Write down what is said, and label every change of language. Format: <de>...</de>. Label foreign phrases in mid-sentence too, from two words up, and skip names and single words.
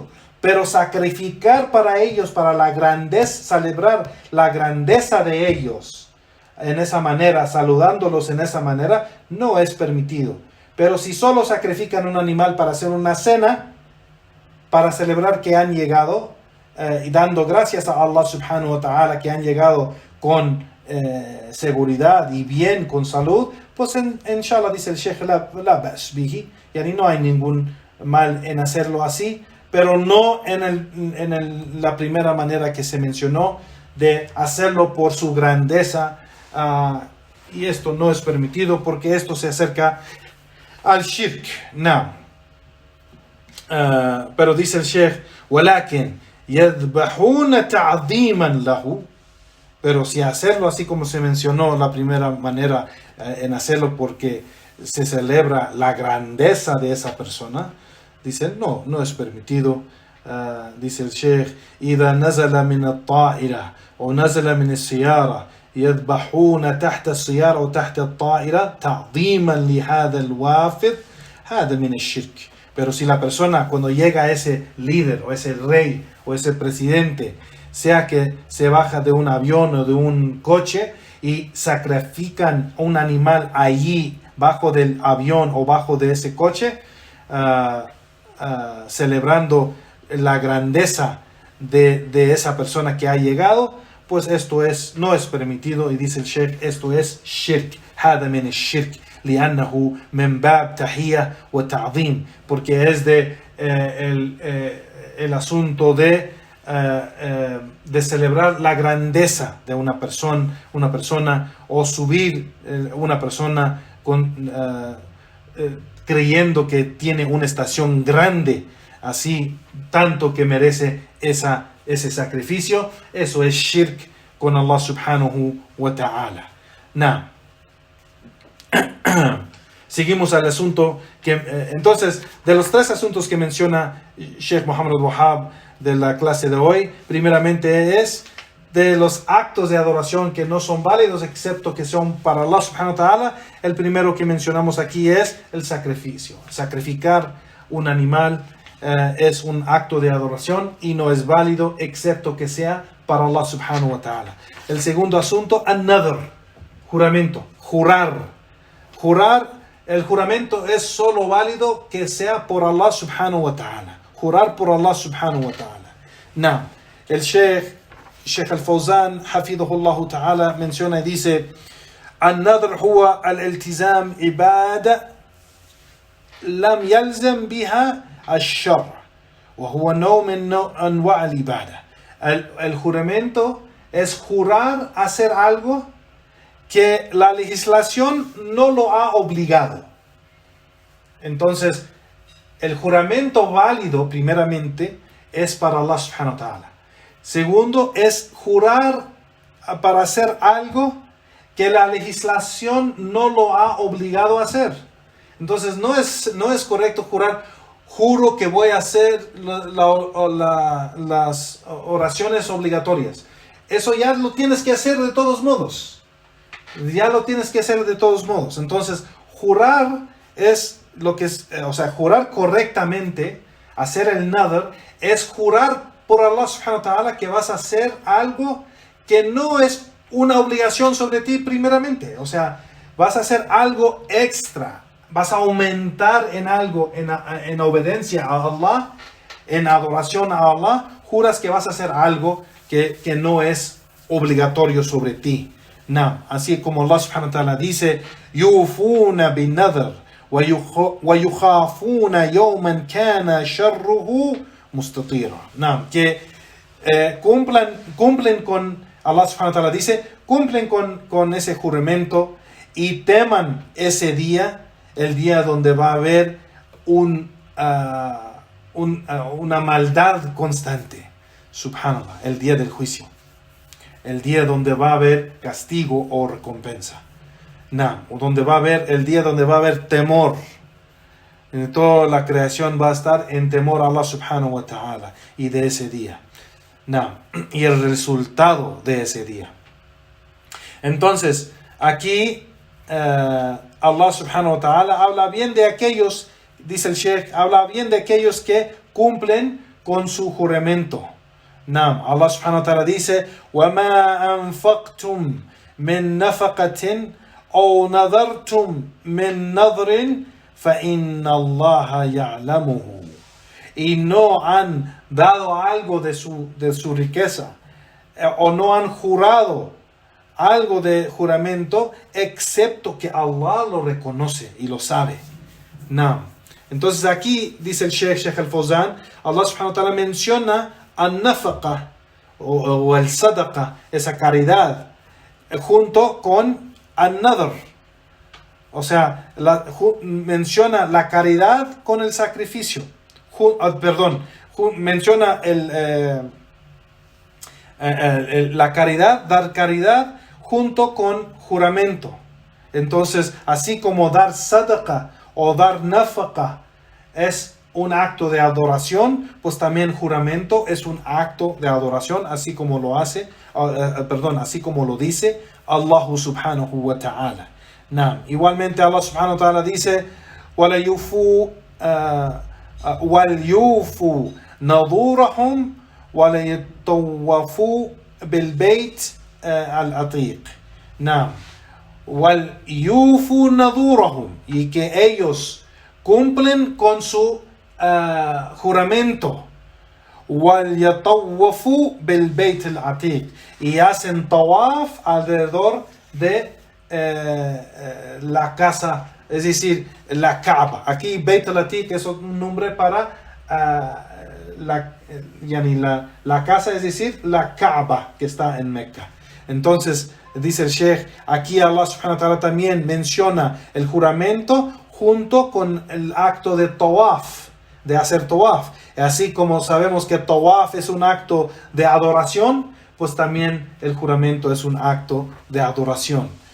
<es>Pero sacrificar para ellos, para la grandeza, celebrar la grandeza de ellos en esa manera, saludándolos en esa manera, no es permitido. Pero si solo sacrifican un animal para hacer una cena, para celebrar que han llegado, y dando gracias a Allah</es> <ar>سبحانه وتعالى</ar> <es>que han llegado con seguridad y bien, con salud, pues inshallah dice el Sheikh,</es> <ar>لا بأس به,</ar> <es>yani no hay ningún mal en hacerlo así, pero no en la primera manera que se mencionó, de hacerlo por su grandeza, y esto no es permitido porque esto se acerca al shirk. No. Pero dice el Sheikh,</es> <ar>ولكن يذبحون تعظيما له,</ar> <es>pero si hacerlo así como se mencionó la primera manera, en hacerlo porque se celebra la grandeza de esa persona, dice no es permitido. Dice el Sheikh,</es> <ar>إذا نزل من الطائرة أو نزل من السيارة يذبحون تحت السيارة أو تحت الطائرة تعظيما لهذا الوافد هذا من الشرك.</ar> <es>Pero si la persona cuando llega ese líder o ese rey o ese presidente, sea que se baja de un avión o de un coche y sacrifican un animal allí bajo del avión o bajo de ese coche, celebrando la grandeza de esa persona que ha llegado, pues esto no es permitido. Y dice el Sheikh, esto es shirk,</es> <ar>هذا من الشرك لأنه من باب تحية وتعظيم,</ar> <es>porque es el asunto de celebrar la grandeza de una persona o subir una persona creyendo que tiene una estación grande, así tanto que merece ese sacrificio. Eso es shirk con Allah</es> <ar>سبحانه وتعالى.</ar> <es>Now, seguimos al asunto que entonces de los tres asuntos que menciona Sheikh Muhammad al-Wahhab de la clase de hoy, primeramente es de los actos de adoración que no son válidos excepto que son para Allah</es> <ar>سبحانه وتعالى,</ar> <es>el primero que mencionamos aquí es el sacrificio. Sacrificar un animal es un acto de adoración y no es válido excepto que sea para Allah</es> <ar>سبحانه وتعالى.</ar> <es>El segundo asunto, an-nadr, juramento, jurar. El juramento es solo válido que sea por Allah</es> <ar>سبحانه وتعالى.</ar> <es>Jurar por Allah</es> <ar>سبحانه وتعالى.</ar> <es>No. El Sheikh al-Fawzan,</es> <ar>حفظه الله تعالى,</ar> <es>menciona y dice:</es> <ar>النذر هو الالتزام عبادة لم يلزم بها الشرع وهو نوع من أنواع العبادة.</ar> <es>El juramento es jurar hacer algo que la legislación no lo ha obligado. Entonces, el juramento válido, primeramente, es para Allah</es> <ar>سبحانه وتعالى.</ar> <es>Segundo, es jurar para hacer algo que la legislación no lo ha obligado a hacer. Entonces, no es correcto jurar, juro que voy a hacer las oraciones obligatorias. Eso ya lo tienes que hacer de todos modos. Entonces, jurar es lo que es, jurar correctamente, hacer el nadr, es jurar por Allah</es> <ar>سبحانه وتعالى</ar> <es>que vas a hacer algo que no es una obligación sobre ti primeramente. O sea, vas a hacer algo extra, vas a aumentar en algo, en obediencia a Allah, en adoración a Allah, juras que vas a hacer algo que no es obligatorio sobre ti. No, así como</es> <ar>الله سبحانه وتعالى dice: يوفون بالنذر ويخافون يوما كان شره مستطيرا.</ar> <es>No, que cumplen con Allah</es> <ar>سبحانه وتعالى</ar> <es>dice, cumplen con ese juramento y teman ese día, el día donde va a haber una maldad constante. Subhanallah, el día del juicio. El día donde va a haber castigo o recompensa. El día donde va a haber temor. En toda la creación va a estar en temor a Allah</es> <ar>سبحانه وتعالى</ar> <es>y de ese día. Y el resultado de ese día. Entonces, aquí Allah</es> <ar>سبحانه وتعالى</ar> <es>habla bien de aquellos, dice el Sheikh, habla bien de aquellos que cumplen con su juramento.</es> <ar>الله سبحانه وتعالى dice: وَمَا أَنفَقْتُمْ مِن نَفَقَةٍ أَوْ نَذَرْتُمْ مِن نَذْرٍ فَإِنَّ اللَّهَ يَعْلَمُهُ.</ar> <es>Y no han dado algo de su riqueza, o no han jurado algo de juramento, excepto que Allah lo reconoce y lo sabe. Entonces aquí dice el Sheikh al-Fawzan, Allah</es> <ar>سبحانه وتعالى</ar> <es>menciona al-nafaqa o el sadaqa, esa caridad, junto con al-nadr. O sea, menciona la caridad con el sacrificio. Menciona la caridad, dar caridad junto con juramento. Entonces, así como dar sadaqa o dar nafaqa es un acto de adoración, pues también juramento es un acto de adoración, así como lo dice Allah</es> <ar>سبحانه وتعالى.</ar> <es>Igualmente Allah</es> <ar>سبحانه وتعالى</ar> <es>dice:</es> <ar>وَلْيُوفُوا نَذُورَهُمْ وَلْيَطَّوَّفُوا بِالْبَيْتِ الْعَتِيقِ. وَلْيُوفُوا نَذُورَهُمْ,</ar> <es>y que ellos cumplen con su juramento.</es> <ar>وَلْيَطَوَّفُوا بِالْبَيْتِ الْعَتِيقِ,</ar> <es>y hacen tawaf alrededor de la casa, es decir, la Kaaba. Aquí Beit al-Atiq es un nombre para la casa, es decir, la Kaaba que está en Mecca. Entonces, dice el Sheikh, aquí Allah</es> <ar>سبحانه وتعالى</ar> <es>también menciona el juramento junto con el acto de tawaf, de hacer tawaf. Así como sabemos que tawaf es un acto de adoración, pues también el juramento es un acto de adoración.</es>